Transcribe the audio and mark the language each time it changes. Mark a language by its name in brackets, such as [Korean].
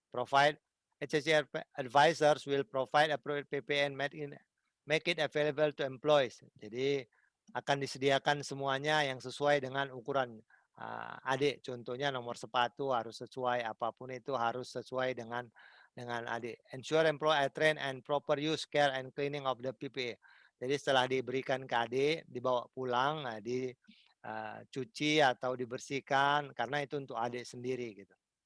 [English] Provide HSC advisors will provide appropriate PPE and make it available to employees. [Indonesian] Jadi akan disediakan semuanya yang sesuai dengan ukuran adik. Contohnya nomor sepatu harus sesuai, apapun itu harus sesuai dengan adik. [English] Ensure employee are trained and proper use, care and cleaning of the PPE. [Indonesian] Jadi setelah diberikan ke adik, dibawa pulang, dicuci atau dibersihkan karena itu untuk adik sendiri gitu.